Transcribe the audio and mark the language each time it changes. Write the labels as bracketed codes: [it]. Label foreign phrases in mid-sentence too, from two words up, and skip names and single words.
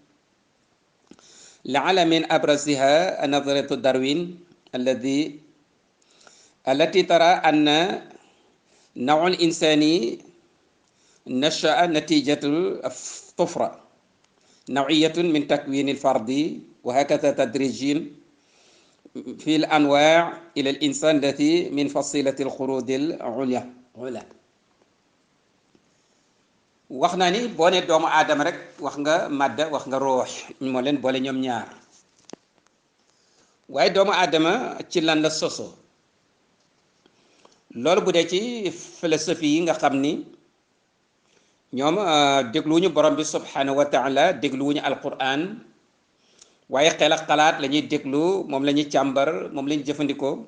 [ar] لعل من أبرزها نظرية داروين التي ترى أن نوع الإنساني نشأ نتيجة الطفرة نوعية من تكوين الفرد، وهكذا تدريجيا في الأنواع إلى الإنسان الذي من فصيلة الخلود العليا. [wo] wax naa ni boo ne doomu aadama rek wax nga madda, wax nga ruux, moo leen boole ñoom ñaar. waaye doomu aadama ci lan la soso? loolu bu dee ci philosophie yi nga xam ni ñoom dégluwuñu borom bi [ar] سبحانه وتعالى, [wo] dégluwuñu alquran, waaye xel ak xalaat la ñuy déglu, moom la ñuy càmbar, moom la ñuy jëfandikoo.